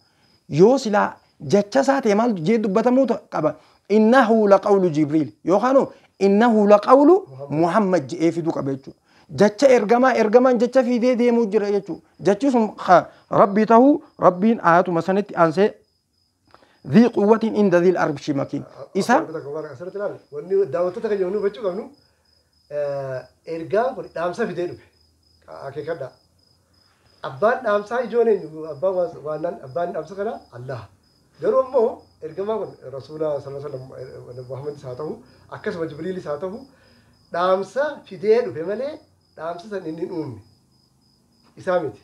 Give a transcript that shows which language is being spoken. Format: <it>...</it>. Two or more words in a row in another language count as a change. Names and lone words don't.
<om>Yoo silaa jecha isaa ta'e maal jee dubbatamuu qaba.</om> <ar>إنه لقول</ar> <om>Jibriil yookaan</om> <ar>إنه لقول</ar> <om>Muhammad je'ee fiduu qaba jechuudha. Jecha ergamaan jecha fidee deemuu jira jechuudha. Jechi sun rabbii ta'uu rabbiin ayatuma sanitti aansee</om> <ar>ذي قوة عند ذي العرش مكين. إسا.</ar> <om>wanni daawwattoota keenya wanni hubachuu qabnu ergaan kun dhaamsa fidee dhufe akeekadha. Abbaan dhaamsaa ijoon eenyu abbaan dhaamsa kana Allah. Garuu immoo ergamaa kun rasuula</om> <ar>صلى الله عليه وسلم</ar> <om>Muhammadis haa ta'u akkasuma Jibriilis haa ta'u dhaamsa fidee dhufe malee dhaamsa san inni uumne isaa miti.</om>